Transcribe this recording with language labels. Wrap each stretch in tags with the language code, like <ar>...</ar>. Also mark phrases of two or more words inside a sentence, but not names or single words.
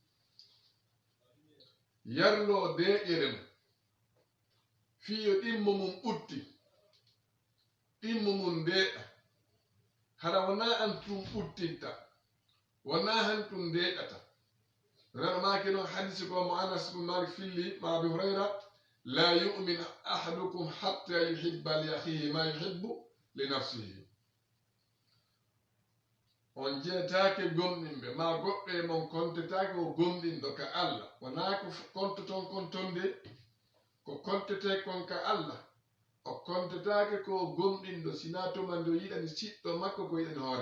<ff>yarlo deƴere mum fiyo ɗimmo mum ɓutti ɗimmo mum deeɗa hara wona an tum ɓuttinta wona han tum deeɗata ranmaki noon hadisi ko mo Anas bin Malik filli ma Abi Hurayra</ff> <ar>لا يؤمن أحدكم حتى يحب لأخيه ما يحب لنفسه</ar> <ff>on jeetake gomɗinɓe ma goɗɗo e mon kontetake o gomɗinɗo ka Allah wona ko kontoton kon tonde ko kontete kon ka Allah o kontetake ko gomɗinɗo sina tuma nde o yiɗani siɗɗo makko ko yiɗani hoore</ff>